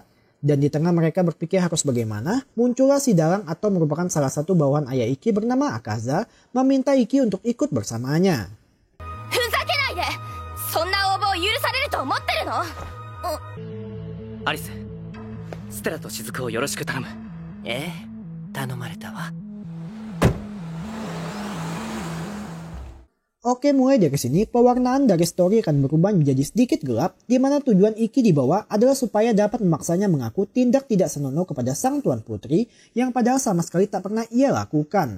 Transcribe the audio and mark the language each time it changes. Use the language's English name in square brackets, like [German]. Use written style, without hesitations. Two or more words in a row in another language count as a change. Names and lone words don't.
[Indonesian] Dan di tengah mereka berpikir harus bagaimana, muncullah si dalang atau merupakan salah satu bawahan ayah Iki bernama Akaza meminta Iki untuk ikut bersamanya. [Japanese] Alice, Stella と雫をよろしく頼む。頼まれたわ。 [Indonesian] Oke, mulai dari sini pewarnaan dari story akan berubah menjadi sedikit gelap, di mana tujuan Iki dibawa adalah supaya dapat memaksanya mengaku tindak tidak senonoh kepada sang tuan putri yang padahal sama sekali tak pernah ia lakukan.